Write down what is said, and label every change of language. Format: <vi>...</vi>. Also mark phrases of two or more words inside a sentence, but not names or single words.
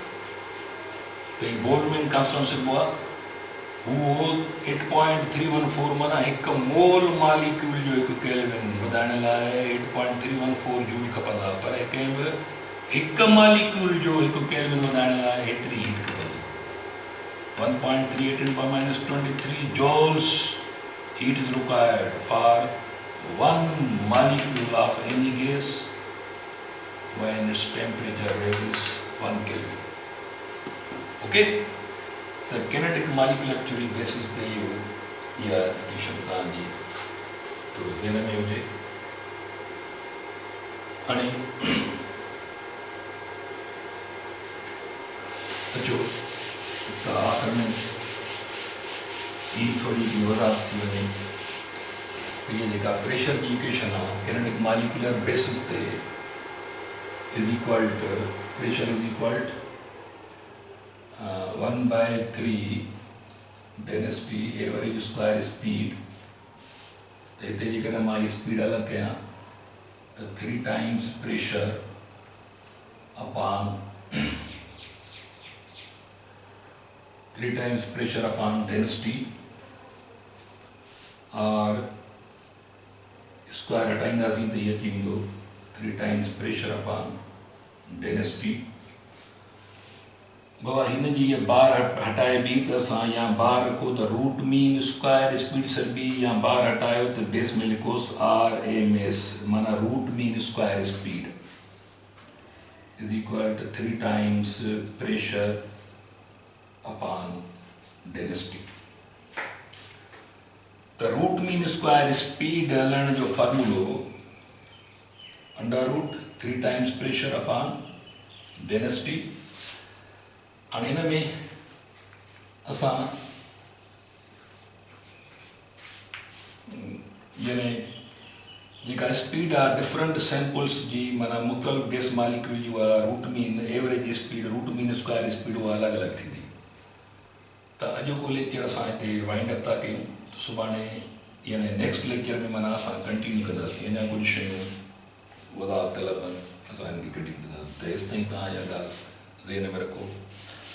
<sd>त ही बोल्टजमैन कांस्टेंट सिबो आहे, वो 8.314 माना हिकु मोल मालिक्यूल जो हिकु केल्विन वधाइण लाइ 8.314 जूल खपंदा, पर कंहिं बि हिकु मालिक्यूल जो हिकु केल्विन वधाइण लाइ हेतिरी हीट खपंदी।</sd> <en>1.38 × -23 joules heat is required for 1 molecule of any gas when its temperature raises 1 Kelvin. Okay? The kinetic molecular theory basis</en> <sd>ते इहो इहा इक्वेशन तव्हांजी थोरो ज़हन में हुजे। हाणे अचो त आख़िर में ही थोरी सी वज़ाहत थी वञे, इहा जेका प्रेशर जी इक्वेशन आहे</sd> <en>kinetic molecular basis</en> <sd>ते</sd> <en>is equal to pressure is equal 1/3 density average square speed.</en> <sd>हिते जेकॾहिं मां स्पीड अलॻि कयां त</sd> <en>3 times pressure upon 3 times pressure upon density,</en> <sd>और स्क्वायर हटाईंदासीं त इहो अची वेंदो</sd> <en>3 times pressure upon density.</en> <sd>बाबा हिन जी ये बार हटाइबी त असां या बार रखो त</sd> <en>root mean square speed</en> <sd>सरबी, या बार हटायो त बेस में लिखोसि RMS, माना</sd> <en>root mean square speed is equal to 3 times pressure upon density.</en> <sd>त</sd> <en>root mean square speed</en> <sd>हलण जो फॉर्मूलो</sd> <en>√3 times pressure upon density.</en> <sd>हाणे हिन में असां यानी जेका स्पीड आहे</sd> <en>different samples</en> <sd>जी, माना मुख़्तलिफ़ गैस मालिक्यूल जी उहा</sd> <en>root mean average speed, root mean square speed</en> <sd>उहा अलॻि अलॻि थींदी। त अॼोको लेक्चर असां हिते</sd> <en>wind up</en> <sd>था कयूं, त सुभाणे यानी</sd> <en>next lecture</en> <sd>में माना असां कंटिन्यू कंदासीं, अञा कुझु शयूं वज़ाहत तलब आहिनि, असां हिनखे कंटिन्यू कंदासीं। त हेसि ताईं तव्हां इहा ॻाल्हि ज़हन में रखो।</sd>